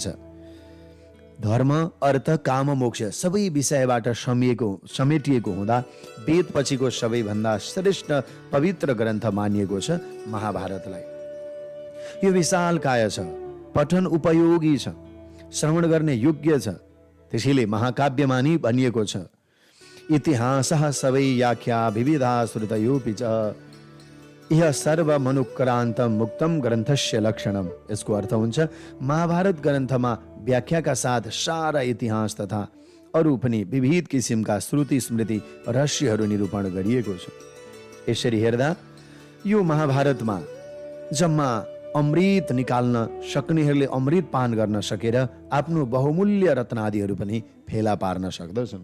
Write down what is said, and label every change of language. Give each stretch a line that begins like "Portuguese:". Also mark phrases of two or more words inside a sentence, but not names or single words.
Nepali: धर्म, अर्थ, काम, मोक्ष सबै विषयबाट समेटिएको हुँदा वेद पछिको सबैभन्दा श्रेष्ठ पवित्र ग्रन्थ मानिएको छ महाभारतलाई। यो विशालकाय छ, पठन उपयोगी छ, श्रवण गर्ने योग्य छ। त्यसैले महाकाव्यमानी भनिएको छ,
Sanskrit: इतिहासः सबै व्याख्या विविधा श्रुतयोपि च यह सर्व मनुक्रान्त मुक्तम ग्रन्थस्य लक्षणम।
Nepali: यसको अर्थ हुन्छ महाभारत ग्रन्थमा व्याख्याका साथ सारा इतिहास तथा अरू पनि विविध किसिमका श्रुति स्मृति रहस्यहरू निरूपण गरिएको छ। यसरी हेर्दा यो महाभारतमा जम्मा अमृत निकाल्न सक्नेहरूले अमृत पान गर्न सकेर आफ्नो बहुमूल्य रत्नादिहरू पनि फेला पार्न सक्दछन्।